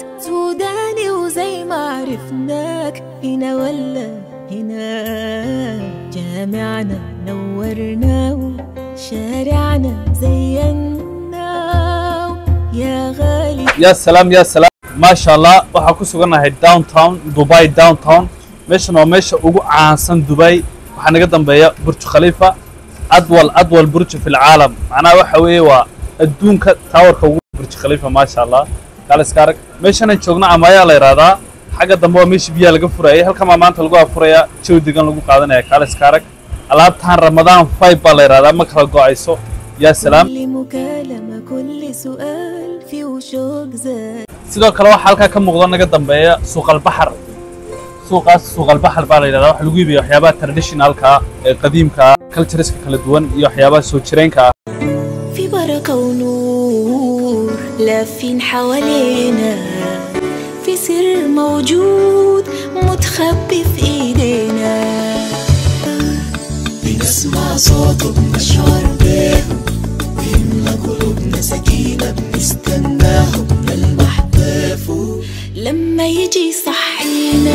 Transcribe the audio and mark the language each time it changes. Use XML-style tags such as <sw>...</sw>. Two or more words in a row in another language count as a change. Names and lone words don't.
<ar>سوداني وزي ما عرفناك هنا ولا هنا، جامعنا نورناه شارعنا زيناه يا غالي. يا سلام يا سلام ما شاء الله.</ar> <so>waxaa ku sugannahay downtown Dubai downtown. meeshan waa meesha ugu caansan Dubai. waxaa naga dambeeya Burj Khalifa,</so> <ar>أطول برج في العالم.</ar> <so>macnaha waxa weeye waa adduunka towerka ugu Burj Khalifa</so> <ar>ما شاء الله.</ar> <so>kaaliska arag meeshan aan joogno Amaya la yiraahdaa. xagga dambe waa meesha biyaha laga furayay. halkan maanta lagu afuraya jawi degan lagu qaadanaya. kaaliska arag alaabtan Ramadan 5 baa la yiraahdaa ma kala go'ayso.</so> <ar>يا سلام. كل مكالمة كل سؤال فيه وشوق زايد.</ar> <so>sidoo kale waxa halka ka muuqda naga dambeeya suuqal bahar. suuqaas suuqal bahar baa la yiraahdaa. waxa lagu iibiyo waxyaabaha traditionalka ee qadiimka cultureska kala duwan iyo waxyaabaha soo jireenka ah.</so> <ar>في بركة ونور لافين حوالينا، في سر موجود متخبي في ايدينا، بنسمع صوته بنشعر بيه، بيملى قلوبنا سكينة بنستناه بنلمح طيفه لما يجي صحينا.</ar>